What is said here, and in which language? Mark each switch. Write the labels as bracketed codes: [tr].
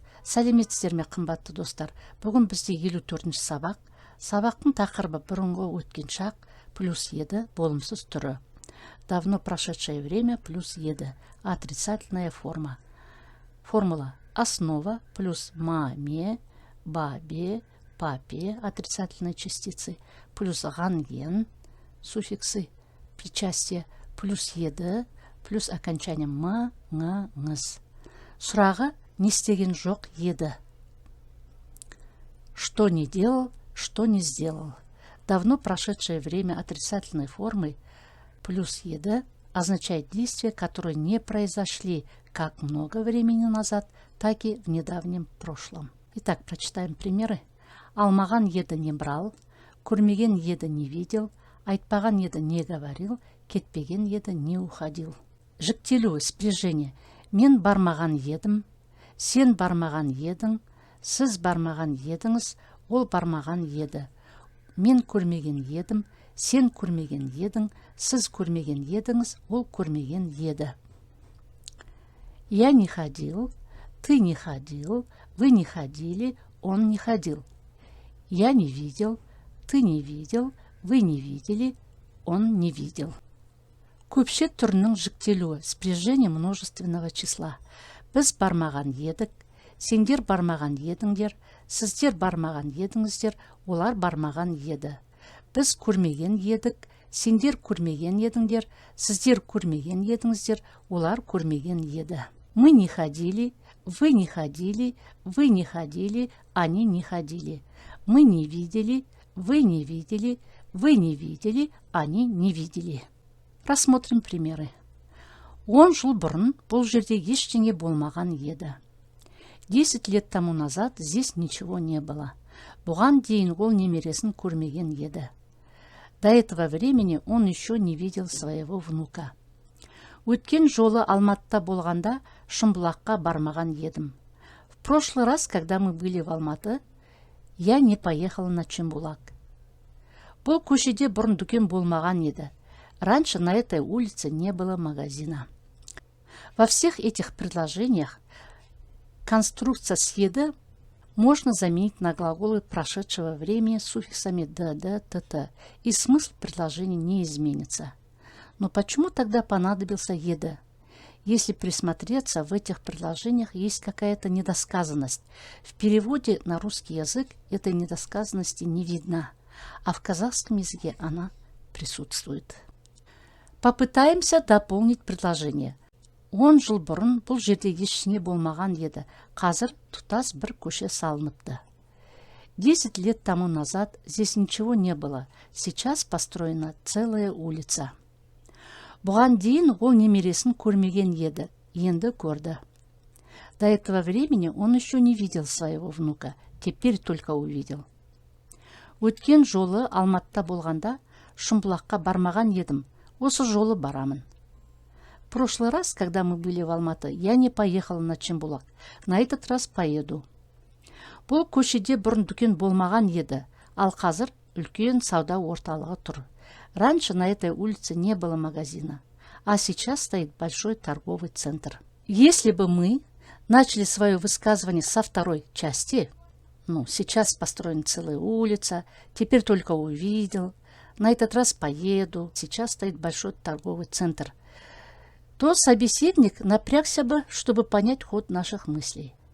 [kk] Сәлеметсіздер ме, қымбатты достар? Бүгін бізде 54-ші сабақ. Сабақтың тақырыбы бұрынғы өткен шақ плюс еді болымсыз түрі. [ru] Давно прошедшее время плюс еді отрицательная форма. Формула: основа плюс маме, бабе, папе отрицательные частицы плюс ганген суффиксы причастие плюс еді плюс окончание ма, ңа, ңыз. [kk] Сұрағы: не істеген жоқ еді. [ru] Что не делал, что не сделал. Давно прошедшее время отрицательной формы плюс еді означает действия, которые не произошли как много времени назад, так и в недавнем прошлом. Итак, прочитаем примеры. [kk] Алмаған еді [ru] не брал, [kk] көрмеген еді [ru] не видел, [kk] айтпаған еді [ru] не говорил, [kk] кетпеген еді [ru] не уходил. [kk] Жіктелу, спряжение. Мен бармаған едім, сен бармаған едің, сіз бармаған едіңіз, ол бармаған еді. Мен көрмеген едім, сен көрмеген едің, сіз көрмеген едіңіз, ол көрмеген еді. [ru] Я не ходил, ты не ходил, вы не ходили, он не ходил. Я не видел, ты не видел, вы не видели, он не видел. [kk] Көпше түрінің жіктелуі, [ru] спряжение множественного числа. [kk] Біз бармаған едік, сендер бармаған едіңдер, сіздер бармаған едіңіздер, олар бармаған еді. Біз көрмеген едік, сендер көрмеген едіңдер, сіздер көрмеген едіңіздер, олар көрмеген еді. [ru] Мы не ходили, вы не ходили, вы не ходили, они не ходили. Мы не видели, вы не видели, вы не видели, они не видели. Рассмотрим примеры. [kk] 10 жыл бұрын бұл жерде ештеңе болмаған еді. [ru] 10 лет тому назад здесь ничего не было. [kk] Бұған дейін ол немересін көрмеген еді. [ru] До этого времени он еще не видел своего внука. [kk] Өткен жолы Алматыда болғанда Шымбұлаққа бармаған едім. [ru] В прошлый раз, когда мы были в Алматы, я не поехала на Чембулак. [kk] Бұл көшеде бұрын дүкен болмаған еді. [ru] Раньше на этой улице не было магазина. Во всех этих предложениях конструкция с «еді» можно заменить на глаголы прошедшего времени с суффиксами «д», «т», и смысл предложения не изменится. Но почему тогда понадобился «еді»? Если присмотреться, в этих предложениях есть какая-то недосказанность. В переводе на русский язык этой недосказанности не видно, а в казахском языке она присутствует. Попытаемся дополнить предложение. [kk] 10 жыл бұрын бұл жерде ештеңе болмаған еді. Қазір тұтас бір көше салыныпты. [ru] 10 лет тому назад здесь ничего не было. Сейчас построена целая улица. [kk] Бұған дейін ол немересін көрмеген еді. Енді көрді. [ru] До этого времени он еще не видел своего внука. Теперь только увидел. [kk] Өткен жолы Алматыда болғанда Шымбұлаққа бармаған едім. Осы жолы барамын. [ru] В прошлый раз, когда мы были в Алматы, я не поехала на Чембулак. На этот раз поеду. [kk] Бұл көшеде бұрын дүкен болмаған еді, ал қазір үлкен сауда орталығы тұр. [ru] Раньше на этой улице не было магазина, а сейчас стоит большой торговый центр. Если бы мы начали свое высказывание со второй части, сейчас построена целая улица, теперь только увидел, на этот раз поеду, сейчас стоит большой торговый центр, то собеседник напрягся бы, чтобы понять ход наших мыслей.